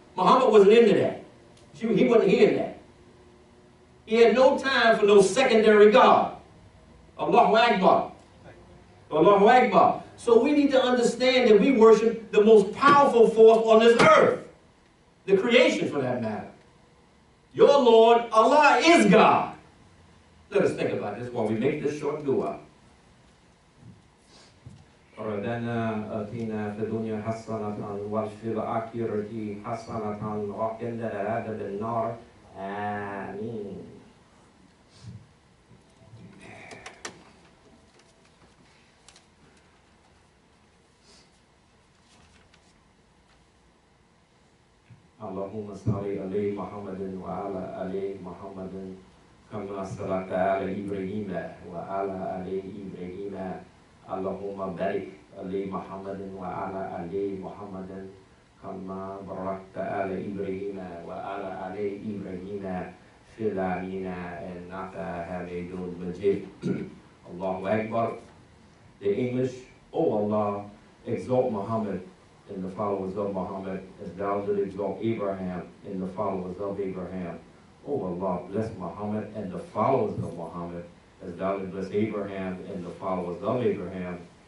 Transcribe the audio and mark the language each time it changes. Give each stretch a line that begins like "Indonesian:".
English: Muhammad wasn't into that. He wasn't hearing that. He had no time for no secondary God. Allahu Akbar. Allahu Akbar. So we need to understand that we worship the most powerful force on this earth. The creation, for that matter. Your Lord, Allah, is God. Let us think about this while we make this short dua.
Arabic: ربنا آتنا في الدنيا حسنة وفي الآخرة حسنة وقنا عذاب النار آمين. اللهم صل على محمد وعلى آل محمد كما صليت على إبراهيم وعلى آل إبراهيم اللهم بارك على محمد وعلى آل محمد كما باركت على إبراهيم وعلى آل إبراهيم في العالمين إنك حميد مجيد. Allahu Akbar.
English: The English, O Allah, exalt Muhammad and the followers of Muhammad as thou did exalt Abraham and the followers of Abraham. O Allah, bless Muhammad and the followers of Muhammad as thou did bless Abraham and the followers of Abraham.